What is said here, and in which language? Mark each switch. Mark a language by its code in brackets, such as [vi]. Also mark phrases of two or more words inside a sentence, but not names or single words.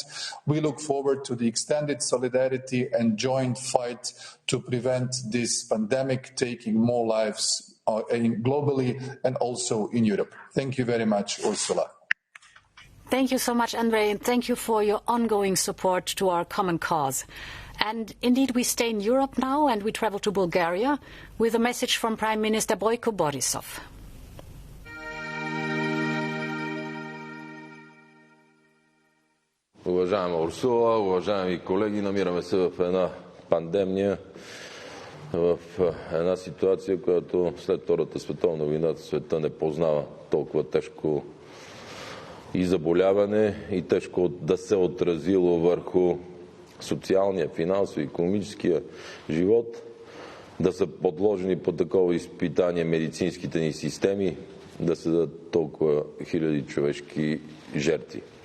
[en] We look forward to the extended solidarity and joint fight to prevent this pandemic taking more lives globally and also in Europe. Thank you very much, Ursula. Thank you so much, Andrej, and thank you for your ongoing support to our common cause. And indeed, we stay in Europe now, and we travel to Bulgaria with a message from Prime Minister Boyko Borisov. [bg] Уважаема Урсула, уважаеми колеги, намираме се в една пандемия, в една ситуация, която след Втората световна война света не познава толкова тежко и заболяване, и тежко да се отразило върху социалния, финансово, икономическия живот, да са подложени по такова изпитание медицинските ни системи, да се дадат толкова хиляди човешки жертви.